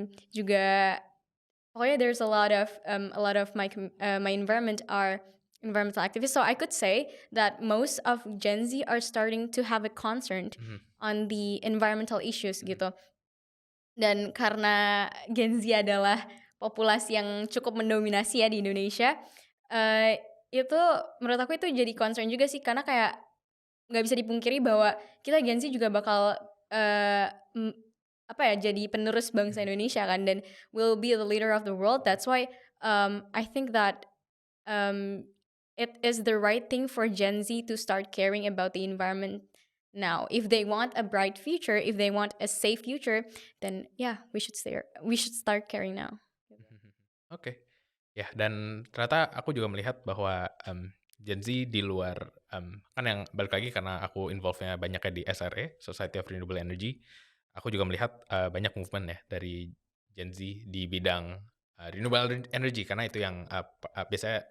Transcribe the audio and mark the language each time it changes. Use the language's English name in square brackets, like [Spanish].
[Indonesian] Juga pokoknya [English] there's a lot of my environment are environmental activists. So I could say that most of Gen Z are starting to have a concern Mhm. on the environmental issues Mhm. [Indonesian] gitu. Dan karena Gen Z adalah populasi yang cukup mendominasi ya di Indonesia, itu menurut aku itu jadi concern juga sih karena kayak nggak bisa dipungkiri bahwa kita Gen Z juga bakal eee, m apa ya, jadi penerus bangsa Mhm. [English] Indonesia [Indonesian] kan dan [English] will be the leader of the world. That's why, I think that, um, it is the right thing for Gen Z to start caring about the environment now. If they want a bright future, if they want a safe future, then yeah, we should start caring now. Mhm. Oke. [Indonesian] Ya, dan ternyata aku juga melihat bahwa, Gen Z di luar, kan yang balik lagi karena aku involve-nya banyaknya di SRE, Society of Renewable Energy, aku juga melihat, banyak movement ya dari Gen Z di bidang, renewable energy karena itu yang, biasanya